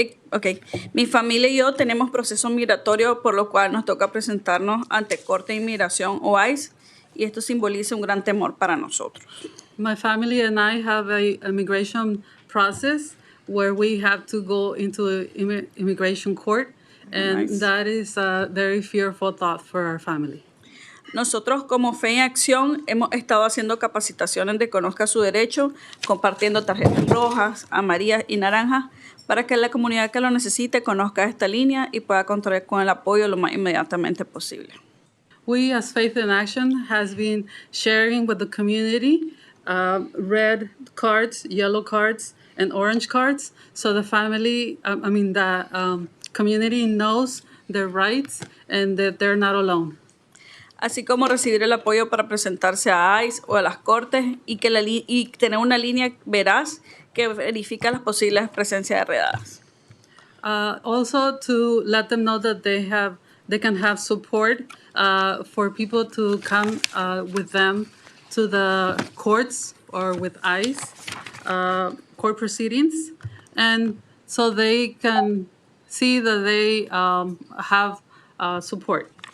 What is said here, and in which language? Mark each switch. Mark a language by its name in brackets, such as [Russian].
[Spanish] Ok, mi familia y yo tenemos proceso migratorio por lo cual nos toca presentarnos ante Corte de Inmigración o ICE y esto simboliza un gran temor para nosotros. [English] My family and I have a immigration process where we have to go into immigration court, and Nice. that is a very fearful thought for our family. [Spanish] Nosotros como Fe en Acción hemos estado haciendo capacitaciones de Conozca su Derecho, compartiendo tarjetas rojas, amarillas y naranjas para que la comunidad que lo necesite conozca esta línea y pueda contar con el apoyo lo más inmediatamente posible. [English] We, as Faith in Action, has been sharing with the community red cards, yellow cards, and orange cards, so the family, the community knows their rights and that they're not alone. [Spanish] Así como recibir el apoyo para presentarse a ICE o a las cortes y tener una línea veraz que verifica las posibles presencias de redadas. [English] Also to let them know that they can have support for people to come with them to the courts or with ICE court proceedings, and so they can see that they have support.